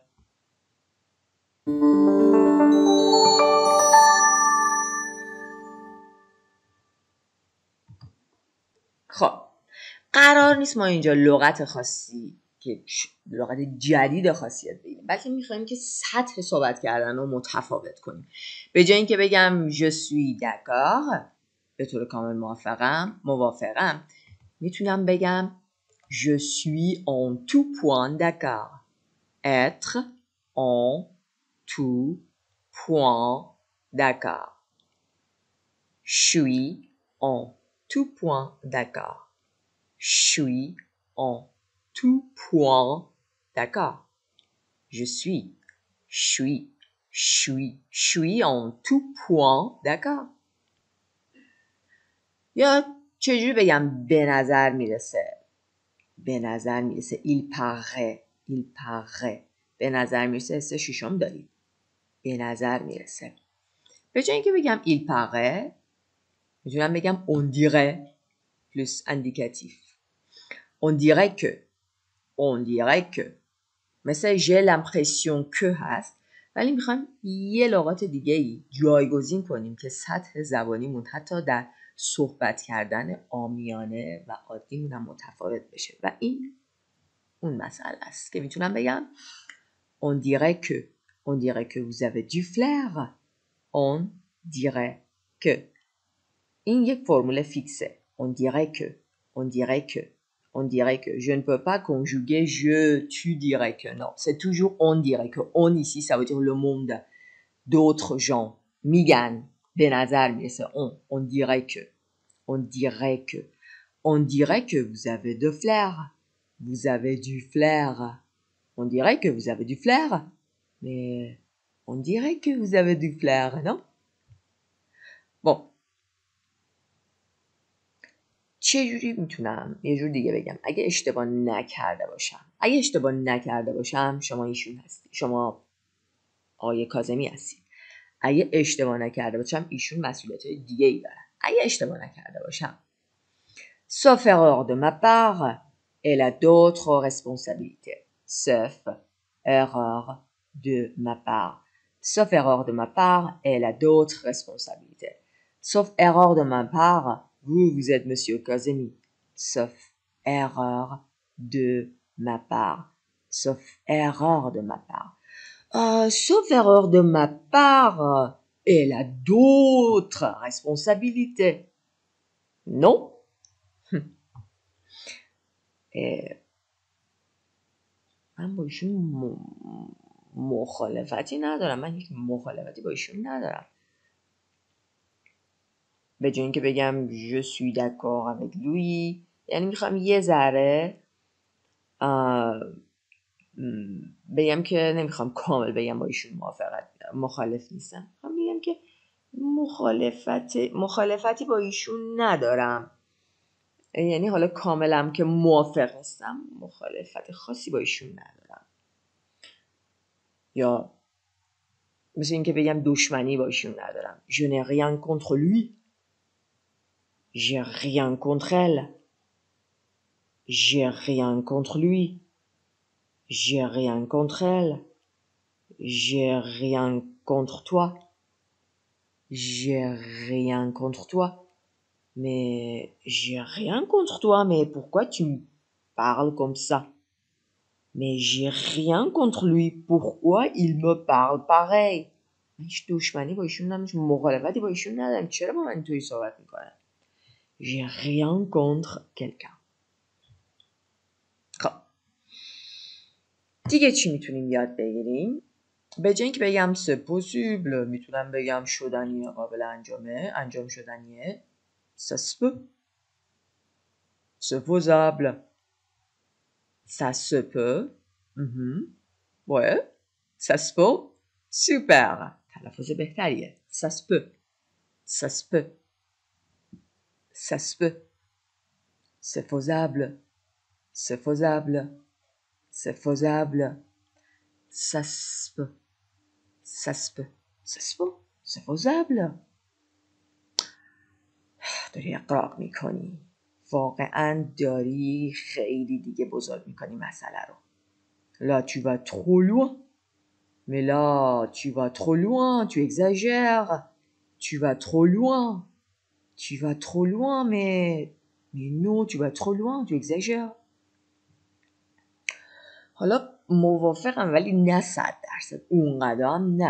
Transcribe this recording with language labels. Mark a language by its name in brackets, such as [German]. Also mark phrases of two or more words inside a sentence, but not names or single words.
[Persian] خب قرار نیست ما اینجا لغت خاصی که لغت جدید خاصی یاد بگیریم، بلکه میخوایم که سطح صحبت کردن رو متفاوت کنیم. به جای اینکه بگم [French] je suis d'accord [Persian] به طور کامل موافقم، میتونم بگم [French] je suis en tout point d'accord. être en tout point d'accord. Je suis en tout point d'accord. Je suis en tout point d'accord. Je suis en tout point d'accord. [Persian] یا چجوری بگم به نظر میرسه. [French] il paraît. [Persian] به نظر میرسه حس ششم دارید. به نظر میرسه. به جای اینکه بگم [French] il paraît [Persian] میتونم بگم [French] on dirait plus indicatif. On dirait que [Persian] مثل [French] j'ai l'impression que [Persian] هست، ولی میخوایم یه لغات دیگه ای جایگزین کنیم که سطح زبانیمون حتی در صحبت کردن عامیانه و عادیمون هم متفاوت بشه و این اون مسئله است که میتونم بگم [French] on dirait que vous avez du flair. On dirait que [Persian] این یک فرمول فیکسه. [French] On dirait que je ne peux pas conjuguer tu dirais que. Non, c'est toujours on dirait que. On ici, ça veut dire le monde d'autres gens. [Persian] میگن به نظر میرسه. [French] On dirait que vous avez de flair. Vous avez du flair. On dirait que vous avez du flair. Mais on dirait que vous avez du flair, non? Bon. [Persian] چجوری میتونم یه جور دیگه بگم اگه اشتباه نکرده باشم شما ایشون هستی، شما آقای کاظمی هستید. اگه اشتباه نکرده باشم ایشون مسئولیت دیگه ای دارن. اگه اشتباه نکرده باشم [French] sauf erreur de ma part elle a d'autres responsabilités. sauf erreur de ma part elle a d'autres responsabilités. sauf erreur de ma part vous êtes monsieur Kazemi. Sauf erreur de ma part. Sauf erreur de ma part, elle a d'autres responsabilités. Non? [Persian] من با ایشون مخالفتی ندارم. به جای اینکه بگم [French] je suis d'accord avec lui، [Persian] یعنی میخوام یه ذره بگم که نمیخوام کامل بگم با ایشون مخالف نیستم. میخوام بگم که مخالفتی با ایشون ندارم، یعنی حالا کاملم که موافق نیستم، مخالفت خاصی با ایشون ندارم. یا مثل اینکه بگم دشمنی با ایشون ندارم. [French] je n'ai rien contre lui. J'ai rien contre elle. J'ai rien contre lui. J'ai rien contre elle. J'ai rien contre toi. J'ai rien contre toi. Mais j'ai rien contre toi. Mais pourquoi tu me parles comme ça? Mais j'ai rien contre lui. Pourquoi il me parle pareil? [Persian] هیچ دشمنی با ایشون ندارم، مخالفتی با ایشون ندارم، چرا با من اینطوری صحبت میکنه؟ [French] J'ai rien contre quelqu'un. [Persian] خب دیگه چی میتونیم یاد بگیریم؟ به جای اینکه بگم [French] c'est possible [Persian] میتونم بگم شدنیه، قابل انجام شدنیه. [French] ça se peut. c'est faisable. ça se peut. ouais. ça se peut. super. [Persian] تلفظ بهتریه. [French] ça se peut, ça se peut, ça se peut, c'est faisable, c'est faisable, c'est faisable, ça se peut, ça se peut، ça se peut، c'est faisable. [Persian] داری اقراق میکنی، واقعا داری خیلی دیگه بزرگ میکنی مسئله رو. [French] Là tu vas trop loin, mais là tu vas trop loin, tu exagères, tu vas trop loin, tu vas trop loin, mais non, tu vas trop loin, tu exagères. [Persian] حالا موافقم ولی نه 100%، اونقدر هم نه.